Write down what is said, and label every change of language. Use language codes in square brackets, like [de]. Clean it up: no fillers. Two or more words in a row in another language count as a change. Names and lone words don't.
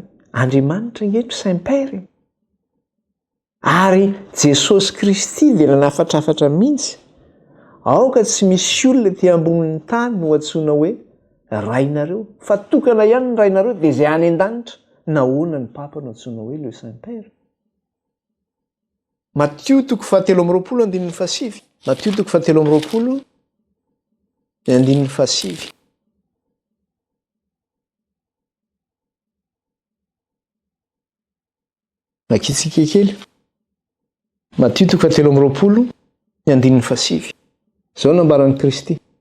[mg] Andriamanitra ngeto Saint-Père. Ary Jesosy Kristy dia nanafatrafatra mihitsy. Aoka tsy misy olona ety ambonin'ny tany no antsoina hoe rainareo, fa tokana ihany ny rainareo dia izay any an-danitra. Nahoana ny papa no antsoina hoe le Saint-Père? Matthieu 7:20. Matthieu 7:20. Nakitsika kely. Matthieu 7:20. Zao nambaran'i Kristy.